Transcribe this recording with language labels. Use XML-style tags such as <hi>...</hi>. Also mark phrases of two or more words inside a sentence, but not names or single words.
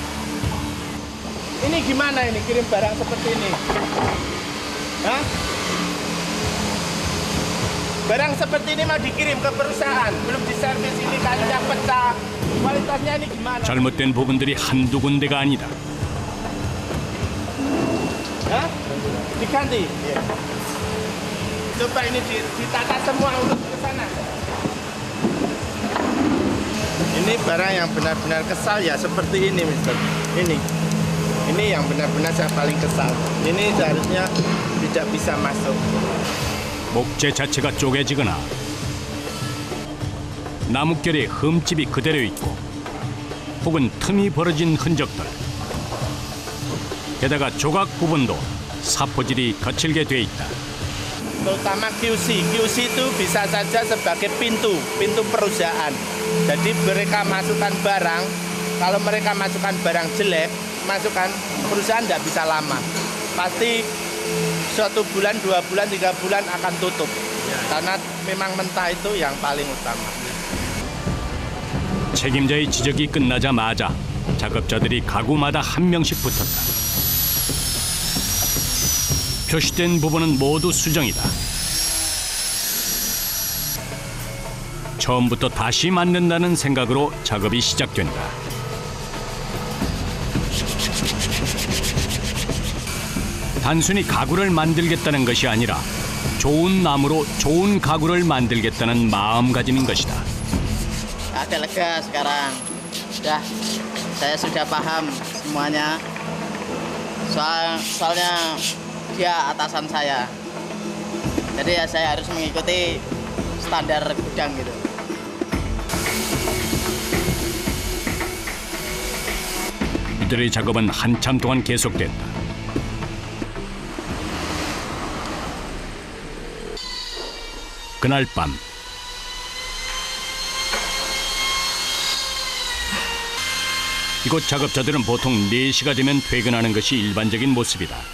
<id>Ini gimana ini kirim barang seperti ini? Hah? Barang seperti ini mau dikirim ke perusahaan, belum diservis ini kakinya pecah. Kualitasnya ini gimana?</id> <ko>잘못된 부분들이 한두 군데가 아니다.</ko> <id>Hah? Diganti? Iya. Coba ini ditata semua untuk ke sana. Ini barang yang benar-benar kesal ya seperti ini, Mister. Ini yang benar-benar saya paling kesal. Ini seharusnya tidak bisa masuk.</id> <ko>목재 자체가 쪼개지거나 나뭇결에 흠집이 그대로 있고 혹은 틈이 벌어진 흔적들. 게다가 조각 부분도 사포질이 거칠게 돼 있다.</ko> <id>Terutama QC. QC itu bisa saja sebagai pintu perusahaan. Jadi mereka masukkan barang, kalau mereka masukkan barang jelek, masukkan perusahaan tidak bisa lama. Pasti 1 bulan, 2 bulan, 3 bulan akan tutup. karena memang mentah itu yang paling utama.</id> <ko>책임자의 지적이 끝나자마자 작업자들이 가구마다 한 명씩 붙었다. 표시된 부분은 모두 수정이다. 처음부터 다시 만든다는 생각으로 작업이 시작된다. 단순히 가구를 만들겠다는 것이 아니라 좋은 나무로 좋은 가구를 만들겠다는 마음가짐인 것이다.</ko> <id>Agak lega sekarang. Saya sudah paham semuanya. Soalnya dia atasan saya. Jadi ya saya harus mengikuti standar gudang gitu.</id> <ko>이들의 작업은 한참 동안 계속된다. 그날 밤 이곳 작업자들은 보통 4시가 되면 퇴근하는 것이 일반적인 모습이다.</ko>